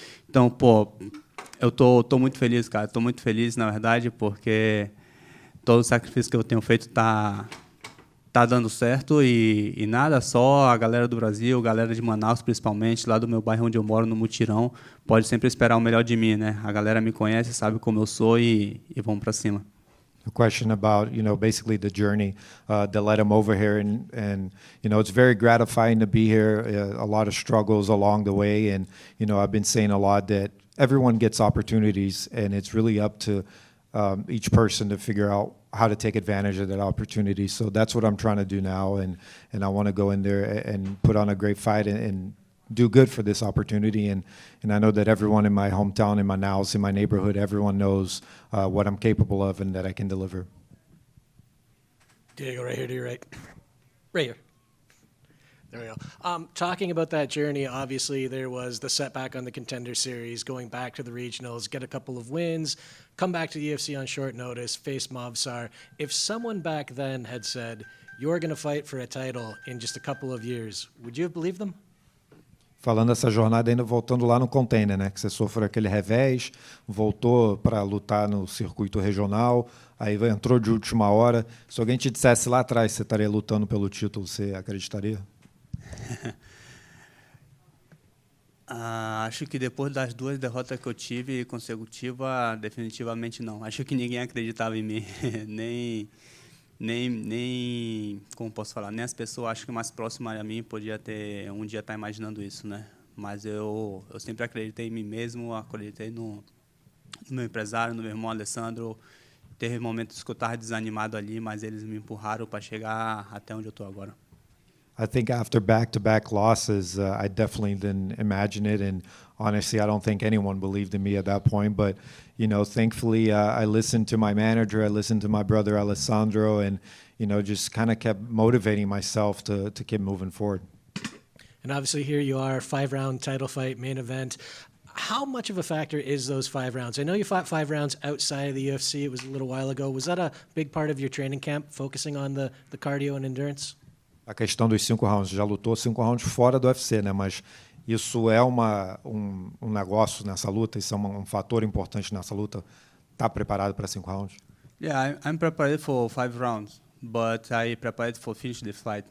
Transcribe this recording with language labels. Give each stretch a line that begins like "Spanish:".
Portuguese: Então, pô, eu tô muito feliz, cara. Tô muito feliz, na verdade, porque todo o sacrifício que eu tenho feito tá dando certo e nada, só a galera do Brasil, a galera de Manaus principalmente, lá do meu bairro onde eu moro, no Mutirão, pode sempre esperar o melhor de mim, né? A galera me conhece, sabe como eu sou e vamos para cima.
English: A question about, basically the journey that led him over here. And it's very gratifying to be here. A lot of struggles along the way. And, I've been saying a lot that everyone gets opportunities, and it's really up to each person to figure out how to take advantage of that opportunity. So that's what I'm trying to do now. And I want to go in there and put on a great fight and do good for this opportunity. And I know that everyone in my hometown, in Manaus, in my neighborhood, everyone knows what I'm capable of and that I can deliver. Diego, right here to your right. Right here. There we go. Talking about that journey, obviously there was the setback on the Contender Series, going back to the regionals, get a couple of wins, come back to the UFC on short notice, face Mavsar. If someone back then had said, you're going to fight for a title in just a couple of years, would you have believed them?
Portuguese: Falando dessa jornada ainda voltando lá no Container, né? Que você sofreu aquele revés, voltou para lutar no circuito regional, aí entrou de última hora. Se alguém te dissesse lá atrás que você estaria lutando pelo título, você acreditaria? Acho que depois das 2 derrotas que eu tive consecutiva, definitivamente não. Acho que ninguém acreditava em mim, nem como posso falar, nem as pessoas acho que mais próximas a mim podia ter um dia estar imaginando isso, né? Mas eu sempre acreditei em mim mesmo, acreditei no meu empresário, no meu irmão Alessandro. Teve momentos que eu estava desanimado ali, mas eles me empurraram para chegar até onde eu estou agora.
English: I think after back-to-back losses, I definitely didn't imagine it, and honestly, I don't think anyone believed in me at that point. But thankfully, I listened to my manager, I listened to my brother Alessandro, and just kind of kept motivating myself to keep moving forward. And obviously, here you are, 5-round title fight, main event. How much of a factor is those 5 rounds? I know you fought 5 rounds outside of the UFC. It was a little while ago. Was that a big part of your training camp, focusing on the cardio and endurance?
Portuguese: A questão dos 5 rounds, já lutou 5 rounds fora do UFC, né? Mas isso é um negócio nessa luta, isso é um fator importante nessa luta. Tá preparado para 5 rounds?
English: Yeah, I'm prepared for 5 rounds, but I prepared for finish the fight.